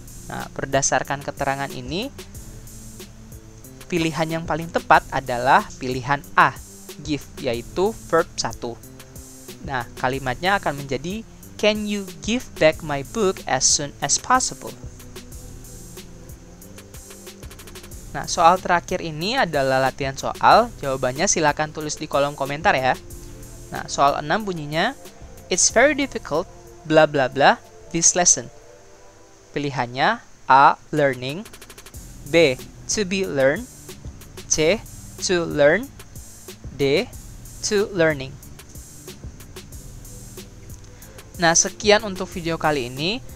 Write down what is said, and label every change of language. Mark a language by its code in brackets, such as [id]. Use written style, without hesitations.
[id] Nah, berdasarkan keterangan ini, pilihan yang paling tepat adalah pilihan A, give, yaitu verb 1. Nah, kalimatnya akan menjadi [en] can you give back my book as soon as possible? [id] Nah, soal terakhir ini adalah latihan soal. Jawabannya silakan tulis di kolom komentar ya. Nah, soal 6 bunyinya, [en] it's very difficult, bla bla bla, this lesson. [id] Pilihannya A, learning, B, to be learned, C, to learn, D, to learning. Nah, sekian untuk video kali ini.